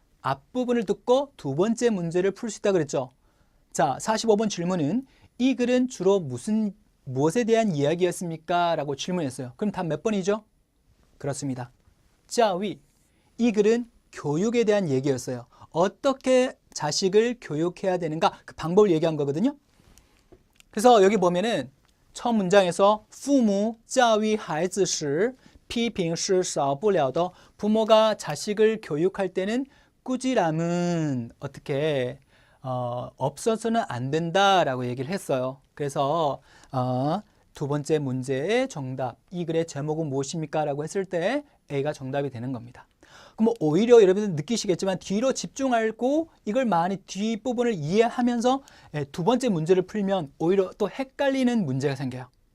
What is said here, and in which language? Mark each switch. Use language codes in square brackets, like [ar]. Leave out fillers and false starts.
[ko] 앞부분을 듣고 두 번째 문제를 풀 수 있다 그랬죠. 자, 45번 질문은 이 글은 주로 무엇에 대한 이야기였습니까? 라고 질문했어요. 그럼 답 몇 번이죠? 그렇습니다. 教育, 이 글은 교육에 대한 얘기였어요. 어떻게 자식을 교육해야 되는가? 그 방법을 얘기한 거거든요. 그래서 여기 보면은 첫 문장에서 [zh] 父母教育孩子时批评是少不了的. [ko] 부모가 자식을 교육할 때는 꾸지람은 어떻게 없어서는 안 된다라고 얘기를 했어요. 그래서 두 번째 문제의 정답, 이 글의 제목은 무엇입니까? 라고 했을 때 A가 정답이 되는 겁니다. 그럼 오히려 여러분들 느끼시겠지만 뒤로 집중하고 이걸 많이 뒷부분을 이해하면서 두 번째 문제를 풀면 오히려 또 헷갈리는 문제가 생겨요.